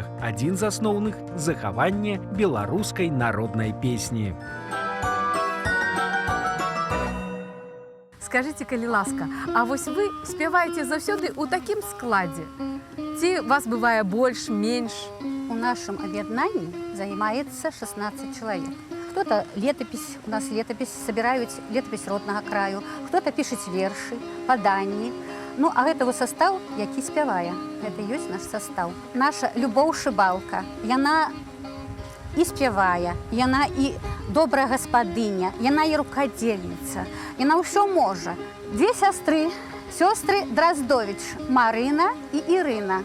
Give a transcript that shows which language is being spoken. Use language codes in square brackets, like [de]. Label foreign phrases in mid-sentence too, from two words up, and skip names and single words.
[be] Адзін з асноўных – захаванне беларускай народнай песні. Скажите, калі ласка, а вось вы спяваеце заўсёды ў такім складзе? Ці вас бывае больш, менш? [ru] У нашем объединении занимается 16 человек. Кто-то летопись, у нас летопись, собирают летопись родного краю, кто-то пишет [be] верши, паданні. Ну, а гэта состав, які спявае. Гэта ёсць наш состав. Наша Любоў Шыбалка, яна і спявае, яна і добрая гаспадыня, яна і рукадзельніца, яна ўсё можа. [ru] Две сёстры Драздович, Марына і Ірына.